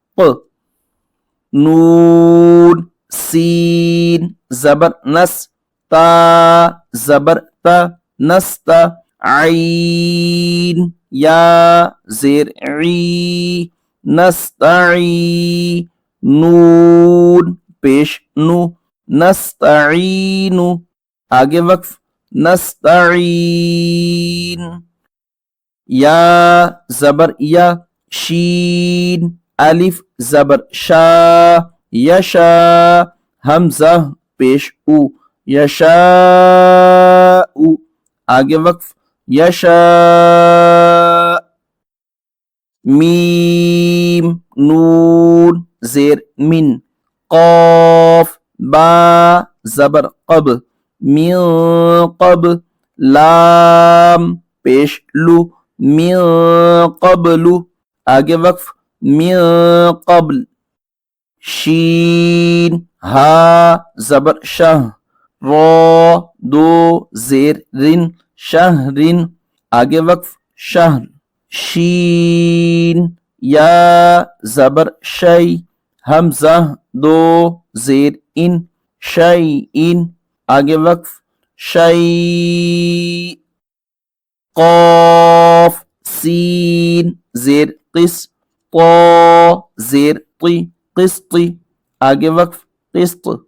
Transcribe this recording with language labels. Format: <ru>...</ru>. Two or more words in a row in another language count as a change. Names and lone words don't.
<ur>نون سین زبر نس، تا زبر تا، نستا، عین یا زیر ای، نستائی، نون پیش نو، نستائینو. آگے وقف نستائین. یا زبر یا، شین الف زبر شا، یشا, حمزہ پیش او، یشاء، آگے وقف، یشاء، میم نون زیر من، قاف با زبر قب، من قب، لام پیش لو، من قبل، آگے وقف، من قبل، شین ہا زبر شہ، را دو زیر رن، شہرن، آگے وقف، شہر، شین یا زبر شی، حمزہ دو زیر ان، شیئن، آگے وقف، شیء، قاف سین زیر قس، طا زیر طی، قسط، آگے وقف، قسط،</ur>